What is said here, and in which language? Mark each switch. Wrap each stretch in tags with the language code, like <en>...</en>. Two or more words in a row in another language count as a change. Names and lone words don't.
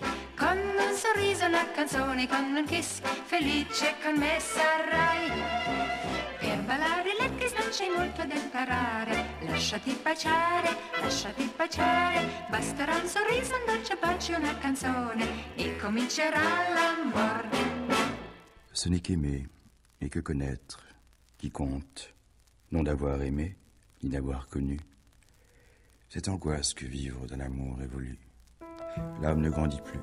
<it>Con un sorriso, una canzone, con un kiss, felice con me sarai. Per ballare l'Elvis non c'è molto da imparare, lasciati baciare, basterà un sorriso, un dolce bacio, una canzone, e comincerà l'amore.</it> <fr>Ce n'est qu'aimer et que connaître qui compte, non d'avoir aimé ni d'avoir connu. C'est angoisse que vivre d'un amour révolu. L'âme ne grandit plus.</fr>